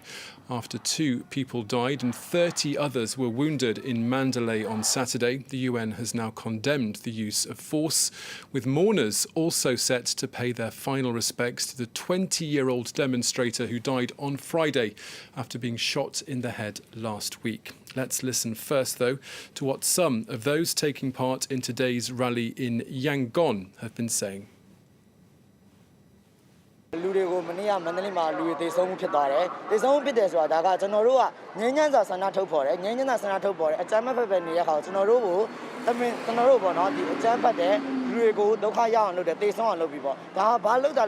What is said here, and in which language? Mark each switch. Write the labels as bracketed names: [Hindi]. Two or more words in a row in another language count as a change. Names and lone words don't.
[English] After 2 people died and 30 others were wounded in Mandalay on Saturday, the UN has now condemned the use of force, with mourners also set to pay their final respects to the 20-year-old demonstrator who died on Friday after being shot in the head last week. Let's listen first, though, to what some of those taking part in today's rally in Yangon have been saying. [Burmese] လူတွေကိုမနေ့ကမန္တလေးမှာလူတွေတေဆုံးမှုဖြစ်သွားတယ်။တေဆုံးမှုဖြစ်တယ်ဆိုတာဒါကကျွန်တော်တို့ကငြိမ်းချမ်းစွာဆန္ဒထုတ်ဖော်တယ်။ငြိမ်းချမ်းစွာဆန္ဒထုတ်ဖော်တယ်။အကြမ်းမဖက်ပဲနေတဲ့ဟာကိုကျွန်တော်တို့ပေါ့နော်ဒီအကြမ်းဖက်တဲ့လူတွေကိုဒုက္ခရောက်အောင်လုပ်တယ်တေဆုံးအောင်လုပ်ပြီးပေါ့။ဒါကဘာလုပ်တာလဲ